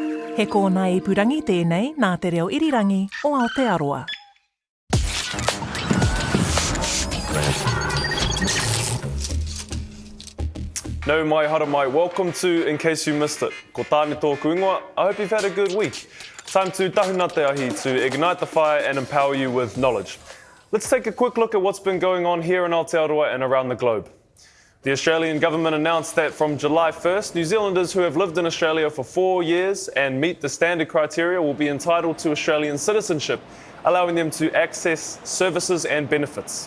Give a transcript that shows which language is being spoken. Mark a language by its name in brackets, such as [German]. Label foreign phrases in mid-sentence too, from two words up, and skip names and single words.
[Māori] He kōna ipurangi tēnei nā te reo irirangi o Aotearoa. Nau mai, hara mai. [English] Welcome to In Case You Missed It. [Māori] Ko tāne tōku ingoa. [English] I hope you've had a good week. Time to [Māori] tahuna te ahi [English] to ignite the fire and empower you with knowledge. Let's take a quick look at what's been going on here in Aotearoa and around the globe. The Australian government announced that from July 1st, New Zealanders who have lived in Australia for 4 years and meet the standard criteria will be entitled to Australian citizenship, allowing them to access services and benefits.